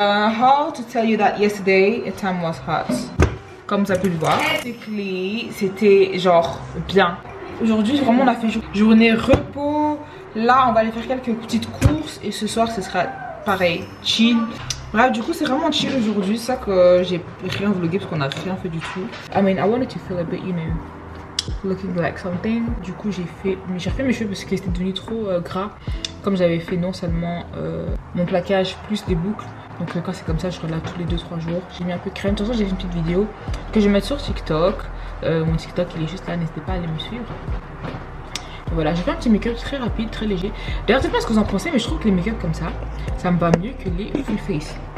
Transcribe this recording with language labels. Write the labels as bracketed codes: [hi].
[en] How to tell you that yesterday the time was hot. [fr] Comme vous avez pu le voir. Basically, c'était genre bien. Aujourd'hui, vraiment, on a fait journée repos. Là, on va aller faire quelques petites courses. Et ce soir, ce sera pareil, chill. Bref, du coup, c'est vraiment chill aujourd'hui. C'est ça que j'ai rien vlogué parce qu'on a rien fait du tout. [en] I mean, I wanted to feel a bit, you know, looking like something. [fr] Du coup j'ai refait mes cheveux parce qu'ils étaient devenus trop gras, comme j'avais fait non seulement mon plaquage plus des boucles. Donc quand c'est comme ça je relâche tous les 2-3 jours. J'ai mis un peu de crème. De toute façon j'ai fait une petite vidéo que je vais mettre sur TikTok. Mon TikTok il est juste là, n'hésitez pas à aller me suivre. Et voilà, j'ai fait un petit make-up très rapide, très léger. D'ailleurs je sais pas ce que vous en pensez, mais je trouve que les make-up comme ça me va mieux que les full face.